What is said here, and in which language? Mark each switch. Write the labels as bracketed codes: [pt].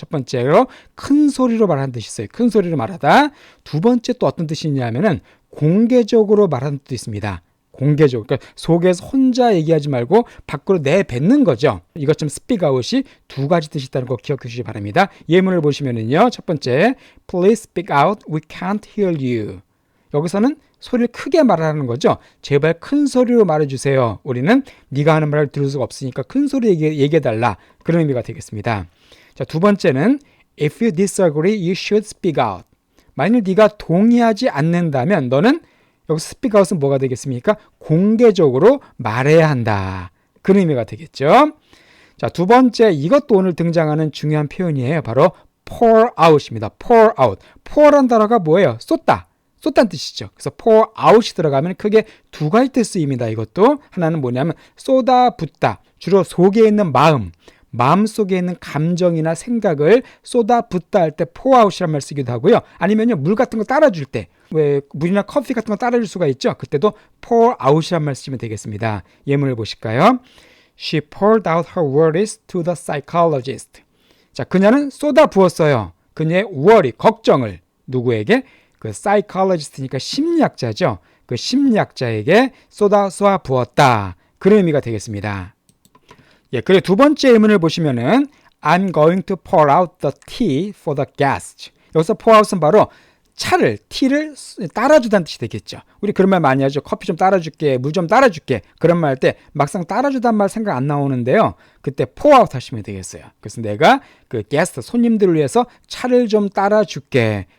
[ko] 첫 번째로 큰 소리로 말하는 뜻이 있어요. 큰 소리로 말하다. 두 번째 또 어떤 뜻이 있냐면은 공개적으로 말하는 뜻도 있습니다. 공개적으로. 그러니까 속에서 혼자 얘기하지 말고 밖으로 내뱉는 거죠. 이것처럼 speak out이 두 가지 뜻이 있다는 거 기억해 주시기 바랍니다. 예문을 보시면은요. [en] 첫 번째, Please speak out, we can't hear you. [ko] 여기서는 소리를 크게 말하는 거죠. 제발 큰 소리로 말해주세요. 우리는 네가 하는 말을 들을 수가 없으니까 큰 소리로 얘기해달라. 그런 의미가 되겠습니다. 자, 두 번째는 [en] If you disagree, you should speak out. [ko] 만일 네가 동의하지 않는다면 너는 여기서 speak out은 뭐가 되겠습니까? 공개적으로 말해야 한다. 그런 의미가 되겠죠. 자, 두 번째, 이것도 오늘 등장하는 중요한 표현이에요. 바로 pour out입니다. [en] pour out. [ko] pour란 단어가 뭐예요? 쏟다. 쏟다는 뜻이죠. 그래서 pour out이 들어가면 크게 두 가지 뜻 쓰입니다. 이것도 하나는 뭐냐면 쏟아 붓다. 주로 속에 있는 마음 속에 있는 감정이나 생각을 쏟아 붓다 할 때 pour out이란 말 쓰기도 하고요. 아니면요, 물 같은 거 따라줄 때, 왜 물이나 커피 같은 거 따라줄 수가 있죠. 그때도 pour out이란 말 쓰시면 되겠습니다. 예문을 보실까요? [en] She poured out her worries to the psychologist. [ko] 자, 그녀는 쏟아 부었어요. 그녀의 worry, 걱정을 누구에게? 그 psychologist니까 심리학자죠. 그 심리학자에게 쏟아 부었다. 그런 의미가 되겠습니다. 예, 그리고 두 번째 예문을 보시면은 [en] I'm going to pour out the tea for the guests. [ko] 여기서 pour out은 바로 티를 따라주다는 뜻이 되겠죠. 우리 그런 말 많이 하죠. 커피 좀 따라줄게, 물 좀 따라줄게. 그런 말 할 때 막상 따라주다는 말 생각 안 나오는데요. 그때 pour out 하시면 되겠어요. 그래서 내가 그 게스트, 손님들을 위해서 차를 좀 따라줄게.